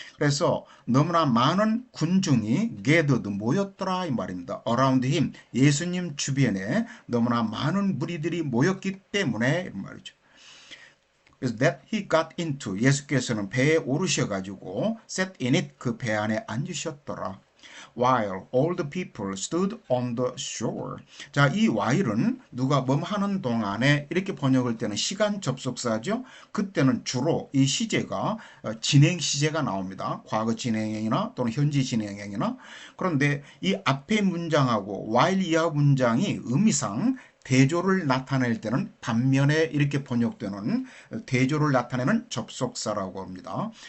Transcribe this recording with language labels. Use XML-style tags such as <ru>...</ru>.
<ko>그래서 너무나 많은 군중이 gathered 모였더라 이 말입니다.</ko> <en>around him</en> <ko>예수님 주변에 너무나 많은 무리들이 모였기 때문에 이 말이죠. 그래서</ko> <en>that he got into</en> <ko>예수께서는 배에 오르셔가지고</ko> <en>sat in it</en> <ko>그 배 안에 앉으셨더라.</ko> <en>While all the people stood on the shore.</en> <ko>자, 이 while은 누가 뭐 하는 동안에 이렇게 번역할 때는 시간 접속사죠. 그때는 주로 이 시제가 진행 시제가 나옵니다. 과거 진행형이나 또는 현재 진행형이나. 그런데 이 앞에 문장하고 while 이하 문장이 의미상 대조를 나타낼 때는 반면에 이렇게 번역되는 대조를 나타내는 접속사라고 합니다.</ko>